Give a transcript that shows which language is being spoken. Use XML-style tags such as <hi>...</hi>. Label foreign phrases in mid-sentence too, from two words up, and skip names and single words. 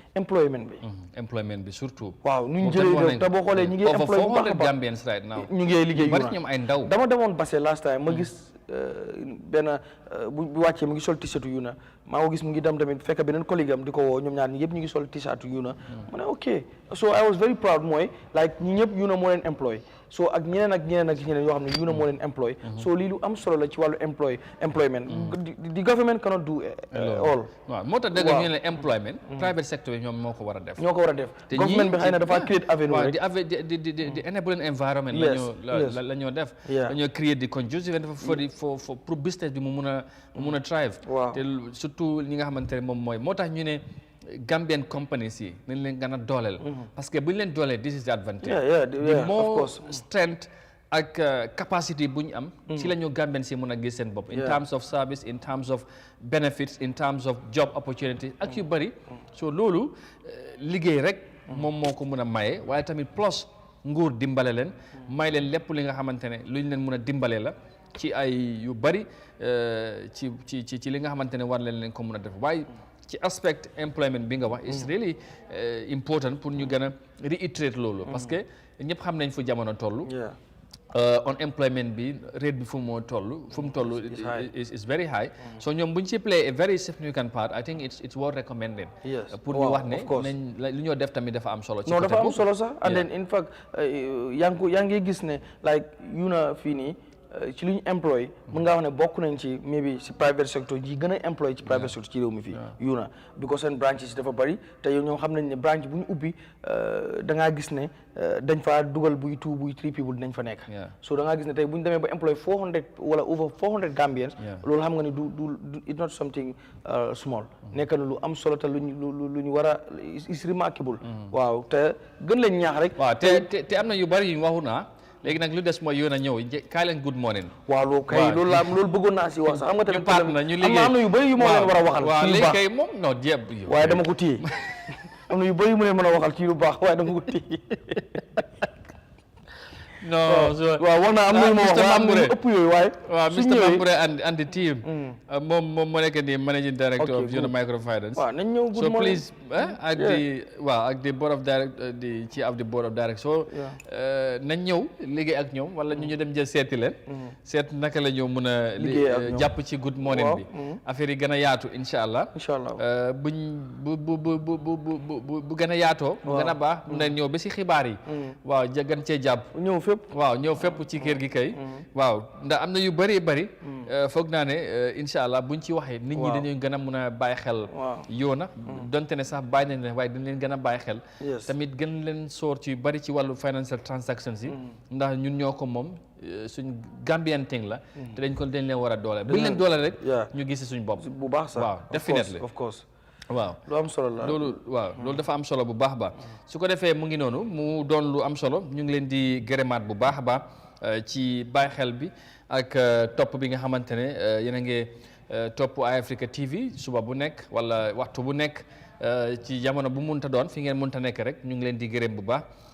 <wo>employment bi surtout waaw nu ñu jëlee te boo xoolee ñi ngi employé bu baax a baax ñu ngi liggéey Yona dama demoon base</wo> <en>last time</en> <wo>ma gis benn bu wàccee mu ngi sol t-shirt Yona maa ko gis mu ngi dem tamit fekk beneen collègue am di ko woo ñoom ñaar ñi yëpp ñu ngi sol t-shirt Yona ma ne ok</wo> <en>so I was very proud</en> <wo>mooy like ñi ñëpp Yona moo leen employé so ak ñeneen yoo xam ne Yona moo leen employé so lii lu am solo la ci wàllu employment</wo> <en>the government cannot do all</en> <wo>waaw moo tax dëgg ñu ne employment</wo> <en>private sector</en> <wo>bi ñoom moo ko war a def government bi xëy na dafa</wo> <en>create avenue</en> <wo>rek di</wo> <en>enabling environment</en> <wo>la ñoo def dañoo create di conducive pour business bi mu mun a thrive te surtout ñi nga xamante ne moom mooy moo tax ñu ne</wo> <en>Gambian companies</en> <wo>yi nañ leen gën a dooleel</wo> <fr>parce que</fr> <wo>bu ñu leen dooleel</wo> <en>this is the advantage the more strength</en> <wo>ak capacity bu ñu am ci la ñu Gambian si mën a gis seen bopp</wo> <en>in terms of service in terms of benefits in terms of job opportunities</en> <wo>ak yu bëri so loolu liggéey rek moom moo ko mën a maye waaye tamit plus nguur dimbale leen may leen lépp li nga xamante ne lu ñu leen mën a dimbale la ci ay yu bëri ci li nga xamante ne war leen ko mën a def waaye ci aspect employment bi nga wax</wo> <en>is really important</en> <wo>pour ñu gën a reiterate loolu</wo> <fr>parce que</fr> <wo>ñëpp xam nañ fu jamono toll unemployment bi rate bi fu mu toll</wo> <en>is very high so</en> <wo>ñoom bu ñu ci</wo> <en>play a very significant part I think it's worth recommending</en> <wo>pour ñu wax ne nañ lu ñoo def tamit dafa am solo ci dafa am solo sax</wo> <en>and then in fact</en> <wo>yaa ngi gis ne like Yona fii nii ci lu ñu employé mën ngaa wax ne bokk nañ ci maybe si</wo> <en>private sector</en> <wo>yi gën a employé ci</wo> <en>private sector</en> <wo>ci réew mi fii Yona because seen branches yi dafa bëri te yow ñoom xam nañ ne branche bu ñu ubbi da ngaa gis ne dañ faa dugal buy 2 buy 3 people dañ fa nekk so da ngaa gis ne tey bu ñu demee ba employé 400 wala</wo> <en>over 400 Gambians</en> <wo>loolu xam nga ni du</wo> <en>it's not something small</en> <wo>nekk na lu am solo te lu ñu war a</wo> <en>is remarkable</en> <wo>waaw te gën lañ ñaax rek waaw te am na yu bëri yu ñu waxu naa léegi nag lu des mooy Yona ñëw kaay leen</wo> <en>good morning</en> <wo>waaw loolu kay loolu bëggoon naa si wax sax xam nga tamit ñu liggéey am na yu bëri yu moo leen war a waxal waaw léegi kay moom non jéem waaye dama ko téye am na yu bëri yu mu leen mën a waxal ci lu baax waaye dama ko téye non waaw wax naa am na ma wax am na ëpp yooyu waaye waaw Mr Mamboure</wo> <en>and the team</en> <wo>moom moo nekk ni</wo> <en>managing director of Yona microfinance</en> <wo>waaw nañ ñëw</wo> <en>so please</en> <wo>ak</wo> <en>the board of director the chief of the board of director so</en> <wo>nañ ñëw liggéey ak ñoom wala ñu dem jël seeti leen seet naka la ñoo mën a jàpp ci</wo> <en>good morning</en> <wo>bi affaire yi gën a yaatu</wo> <ar>incha allah</ar> <wo>buñ bu gën a yaatoo bu gën a baax mun na ñëw ba si xibaar yi waaw gën cee jàpp ñëw fépp ci kër gi kay waaw ndax am na yu bëri foog naa ne</wo> <ar>incha allah</ar> <wo>buñ ci waxee nit ñi dañuy gën a mun a bàyyi xel Yona donte ne sax bàyyi nañ leen waaye dañ leen gën a bàyyi xel tamit gën leen soor ci bëri ci wàllu</wo> <en>financial transactions</en> <wo>yi ndax ñun ñoo ko moom suñ</wo> <en>Gambian thing</en> <wo>la te dañ leen war a doole buñ leen doole rek ñu gis suñ bopp bu baax sax waaw definitely</wo> <en>of course</en> <wo>waaw lu am solo la loolu dafa am solo bu baax ba su ko defee mu ngi noonu mu doon lu am solo ñu ngi leen di gërëmaat bu baax a baax ci bàyyi xel bi ak topp bi nga xamante ne yéen a ngi topp Eyeafrica TV suba bu nekk wala waxtu bu nekk ci jamono bu munta doon fi ngeen munta nekk rek ñu ngi leen di gërëm bu baax</wo>